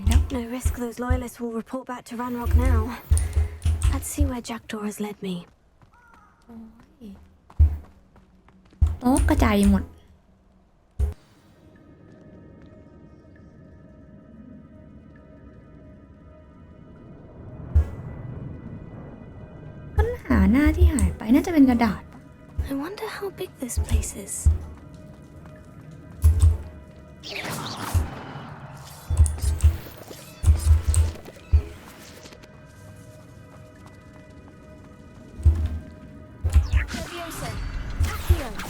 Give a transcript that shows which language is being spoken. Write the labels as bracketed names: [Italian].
[English] No risk those loyalists will report back to Ranrock now. Let's see where Jackdaw has led me. [Thai] โต๊ะกระจายหมดค้นหาหน้าที่หายไปน่าจะเป็นกระดาษ [English] I wonder how big this place is. Leviosa. Accio.